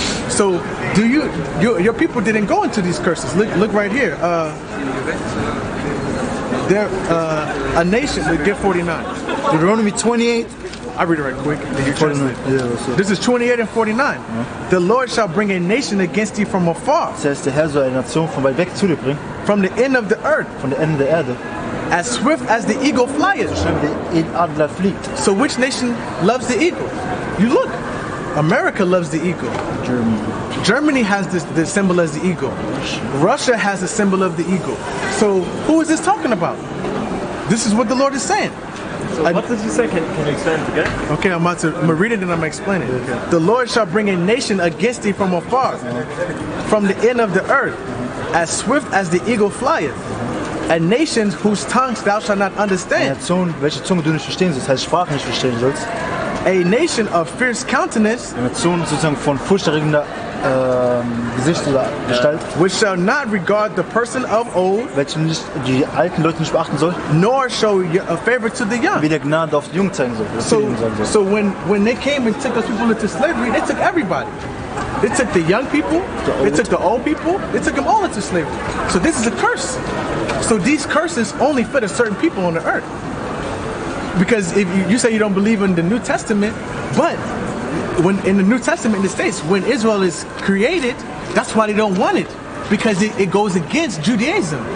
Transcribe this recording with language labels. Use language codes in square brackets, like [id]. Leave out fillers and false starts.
[en] So your people didn't go into these curses. Look right here. They're a nation. Get 49. Deuteronomy 28. I read it right quick. This is 28 and 49. The Lord shall bring a nation against thee from afar. Says [de] der Herr soll eine Nation von weit weg zu dir bringen. [en] From the end of the earth. [de] Von der Ende der Erde. [en] As swift as the eagle flieth. [de] Der Adler fliegt. [en] So which nation loves the eagle? You look. America loves the eagle. Germany has the symbol as the eagle. Russia has the symbol of the eagle. So who is this talking about? This is what the Lord is saying. So what did you say? Can you explain it again? Okay, I'm going to read it and I'm going to explain it. Okay. The Lord shall bring a nation against thee from afar, from the end of the earth, as swift as the eagle flieth. A nation whose tongues thou shalt not understand. [de] Welche Zunge du nicht verstehen sollst, heißt Sprache nicht verstehen sollst. [en] A nation of fierce countenance. [de] Eine Nation sozusagen von furchterregender Gesicht oder Gestalt. [en] Which shall not regard the person of old. [de] Welche nicht die alten Leute nicht beachten soll. [en] Nor show a favor to the young. [de] Weder Gnade auf die Jungen zeigen soll. [en] So when they came and took those people into slavery, they took everybody. They took the young people, they took the old people, they took them all into slavery. So this is a curse. So these curses only fit a certain people on the earth. Because if you say you don't believe in the New Testament, but when in the New Testament in the States, when Israel is created, that's why they don't want it, because it goes against Judaism.